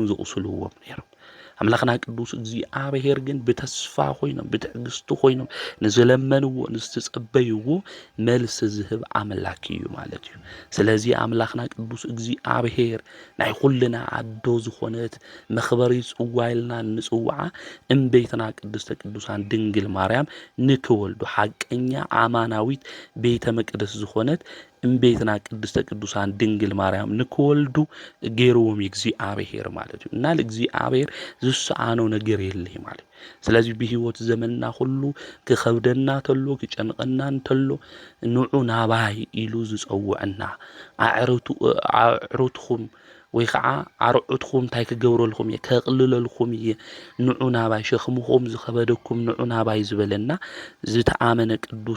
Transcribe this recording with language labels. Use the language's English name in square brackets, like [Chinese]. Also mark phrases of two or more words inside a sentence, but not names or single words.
[Tigrinya] ዘቕስልዎም ነይሮም። ኣምላኽና ቅዱስ እግዚኣብሔር ግን ብተስፋ ኮይኖም ብትዕግስቲ ኮይኖም ንዝለመንዎ ንዝተጸበይዎ መልሲ ዝህብ ኣምላክ እዩ ማለት እዩ። ስለዚ ኣምላኽና ቅዱስ እግዚኣብሔር ናይ ኩልና ኣዶ ዝኾነት መኽበሪ ጽዋ ኢልና ንጽውዓ እምቤትና ቅድስተ ቅዱሳን ድንግል ማርያም ንክወልዱ ሓቀኛ ኣማናዊት ቤተ መቅደስ ዝኾነት እምቤትና ቅድስተ ቅዱሳን ድንግል ማርያም ንክወልዱ ገይርዎም እግዚአብሔር ማለት እዩ። እና ለእግዚአብሔር ዝሰአነው ነገር የለይ ማለት። [Amharic] ስለዚህ በህይወት ዘመንና ሁሉ [Tigrinya] ክኸብደና ተሎ ክጨንቀና ተሎ ንዑ ናባይ ኢሉ ዝጸውዕና ኣዕሩትኩም ወይ ከዓ ዓርዑትኩም እንታይ ክገብረልኩም እየ ከቕልለልኩም እየ ንዑ ናባይ ሸኽምኹም ዝኸበደኩም ንዑ ናባይ ዝበለና ዝተኣመነ ቅዱስ